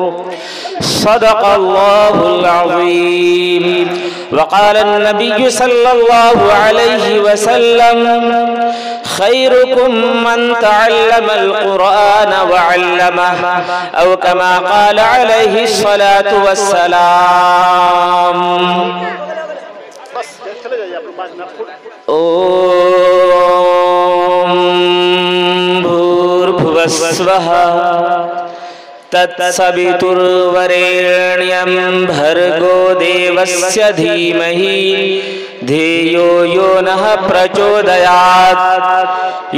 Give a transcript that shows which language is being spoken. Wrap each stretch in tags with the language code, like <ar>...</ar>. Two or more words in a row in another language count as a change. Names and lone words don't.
<ar>صدق الله العظيم. وقال النبي صلى الله عليه وسلم خيركم من تعلم القرآن وعلمه أو كما قال عليه الصلاة والسلام.</ar> <sa>ओम भूर्भुवस्वः तत्सवितुर्वरेण्यं भर्गो देवस्य धीमहि धियो यो नः प्रचोदयात्।</sa>